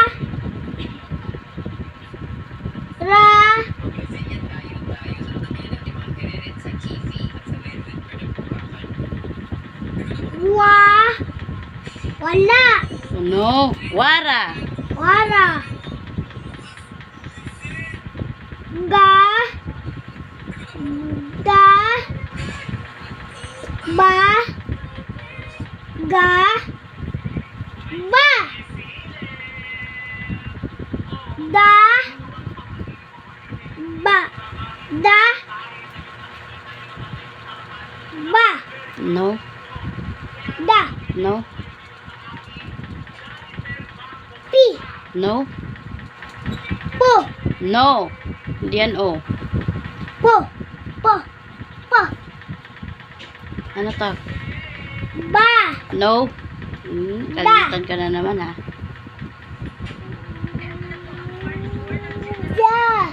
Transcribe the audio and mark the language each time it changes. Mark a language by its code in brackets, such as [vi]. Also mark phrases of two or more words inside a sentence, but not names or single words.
[tl] Ra. Wa. Wala. Ano? Wara. Wara. Ga. Da. Ba. Ga. Ba. Da. Ba. Da. Ba. No. Da. No. Pi. No. Po. No. Hindi yan o. Po. Po. Po. Ano to? Ba. No. Kalimutan ka na naman ha. Da.